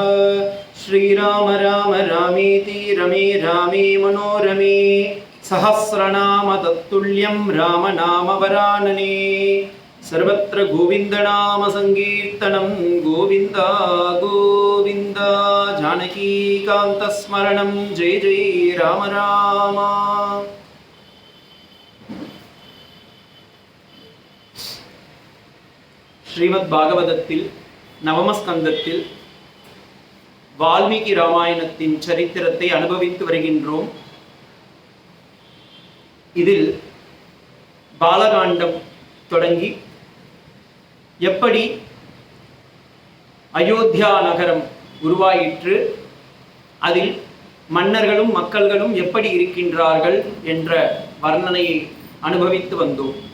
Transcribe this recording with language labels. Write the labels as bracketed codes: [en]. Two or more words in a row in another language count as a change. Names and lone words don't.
[sa] श्रीराम राम रामेति रमे रामे मनोरमे सहस्रनाम तत्तुल्यं रामनाम वरानने। सर्वत्र गोविन्दनाम संकीर्तनं गोविन्द गोविन्द। जानकीकान्तस्मरणं जय जय राम राम। [ta] ஸ்ரீமத் பாகவதத்தில் நவமஸ்கந்தத்தில் வால்மீகி ராமாயணத்தின் சரித்திரத்தை அனுபவித்து வருகின்றோம். இதில் பாலகாண்டம் தொடங்கி எப்படி அயோத்தியா நகரம் உருவாயிற்று, அதில் மன்னர்களும் மக்கள்களும் எப்படி இருக்கின்றார்கள் என்ற வர்ணனையை அனுபவித்து வந்தோம்.